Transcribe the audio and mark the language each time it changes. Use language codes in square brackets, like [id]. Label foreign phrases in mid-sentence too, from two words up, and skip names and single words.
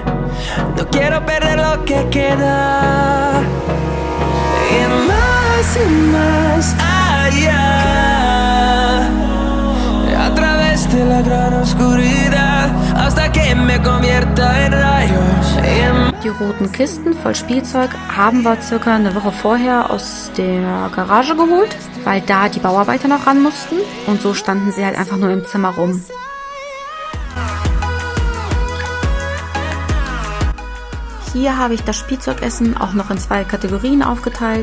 [es] No quiero perder lo que queda. Y más allá. A través de la gran oscuridad, hasta que me convierta en rayos. [de] Die roten Kisten voll Spielzeug haben wir circa eine Woche vorher aus der Garage geholt, weil da die Bauarbeiter noch ran mussten, und so standen sie halt einfach nur im Zimmer rum. Hier habe ich das Spielzeugessen auch noch in 2 Kategorien aufgeteilt.